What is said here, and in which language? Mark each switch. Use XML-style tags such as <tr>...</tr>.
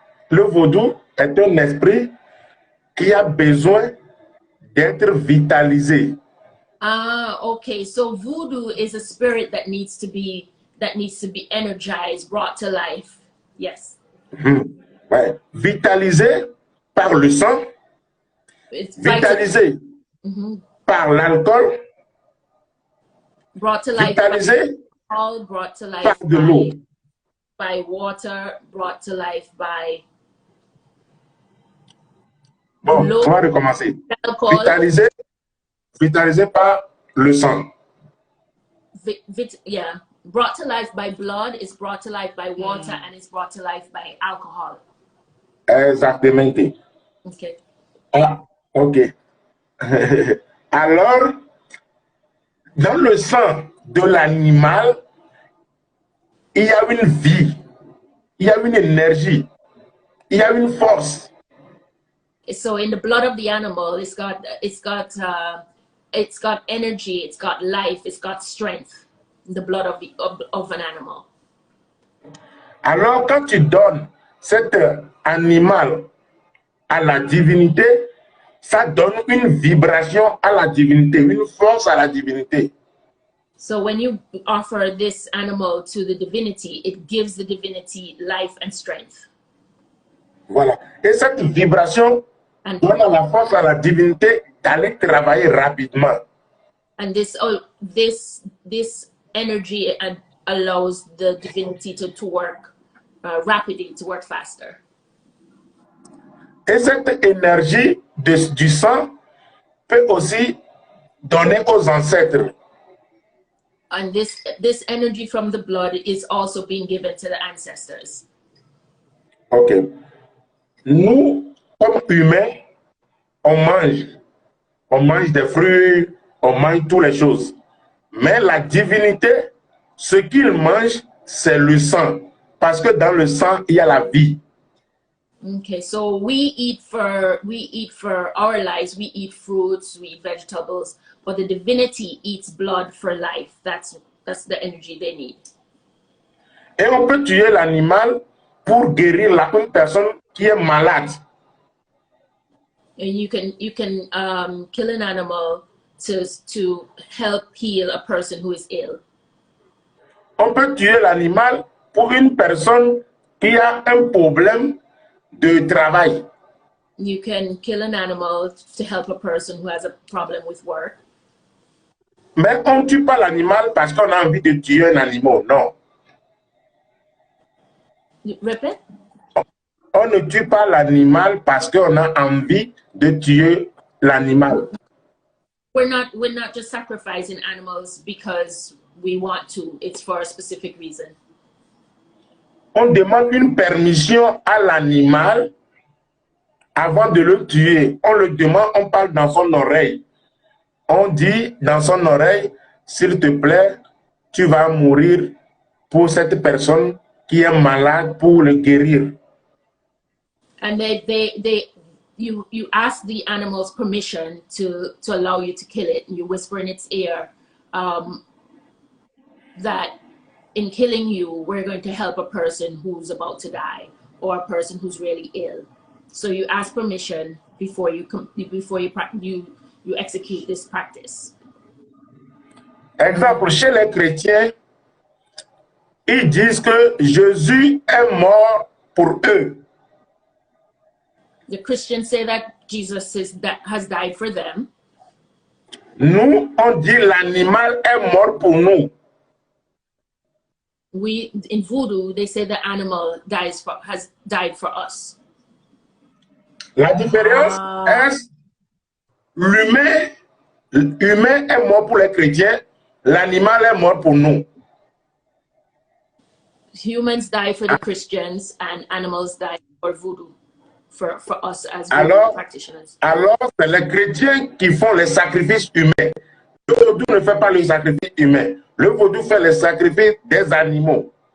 <fr>Le vaudou est un esprit qui a besoin d'être vitalisé.</fr> <en>Ah, okay. So voodoo is a spirit that needs to be energized, brought to life. Yes.</en> <fr>Ouais. Vitalisé par le sang, vitalisé par l'alcool,</fr> <en>brought to life</en> <fr>vitalisé</fr> <en>by alcohol, brought to life</en> <fr>par de l'eau.</fr> <en>by water, brought to life by</en> <fr>Bon, l'eau, on va recommencer.</fr> <en>alcohol,</en> <fr>Vitalisé par le sang.</fr> <en>yeah. Brought to life by blood, is brought to life by water, and is brought to life by alcohol.</en> <fr>Exactement.</fr> <en>Okay.</en> <fr>Ah, ok. Alors, dans le sang de l'animal, il y a une vie, il y a une énergie, il y a une force.</fr> <en>So in the blood of the animal, it's got energy, it's got life, it's got strength. In the blood of an animal.</en> <fr>Alors quand tu donnes cet animal à la divinité, ça donne une vibration à la divinité, une force à la divinité.</fr> <en>So when you offer this animal to the divinity, it gives the divinity life and strength.</en> <fr>Voilà. Et cette vibration donne la force à la divinité d'aller travailler rapidement.</fr> <en>And this energy allows the divinity to work rapidly, to work faster.</en> <fr>Et cette énergie du sang peut aussi donner aux ancêtres.</fr> <en>And this energy from the blood is also being given to the ancestors.</en> <fr>Ok. Nous, comme humains, on mange des fruits, on mange toutes les choses. Mais la divinité, ce qu'il mange, c'est le sang. Parce que dans le sang, il y a la vie.</fr> <en>Okay, so we eat for our lives, we eat fruits, we eat vegetables, but the divinity eats blood for life. That's the energy they need.</en> <fr>Et on peut tuer l'animal pour guérir une personne qui est malade.</fr> <en>And you can kill an animal to help heal a person who is ill.</en> <fr>On peut tuer l'animal pour une personne qui a un problème de travail.</fr> <en>You can kill an animal to help a person who has a problem with work.</en> <fr>Mais on ne tue pas l'animal parce qu'on a envie de tuer un animal, non.</fr> <en>Repeat?</en> <fr>On ne tue pas l'animal parce qu'on a envie de tuer l'animal.</fr> <en>We're not just sacrificing animals because we want to. It's for a specific reason.</en> <fr>On demande une permission à l'animal avant de le tuer. On le demande, on parle dans son oreille. On dit dans son oreille, s'il te plaît, tu vas mourir pour cette personne qui est malade, pour le guérir.</fr> <en>And you ask the animal's permission to allow you to kill it, and you whisper in its ear that in killing you, we're going to help a person who's about to die or a person who's really ill. So you ask permission before you execute this practice.</en> <fr>Exemple, chez les chrétiens, ils disent que Jésus est mort pour eux.</fr> <en>The Christians say that Jesus has died for them.</en> <fr>Nous, on dit l'animal est mort pour nous.</fr> <en>In Voodoo, they say the animal has died for us.</en> <fr>La différence est l'humain est mort pour les chrétiens, l'animal est mort pour nous.</fr> <en>Humans die for the Christians and animals die for Voodoo, for us as Voodoo practitioners.</en> <fr>Alors, c'est les chrétiens qui font les sacrifices humains. Le Voodoo ne fait pas le sacrifice humain. Le Voodoo fait le sacrifice des animaux.</fr>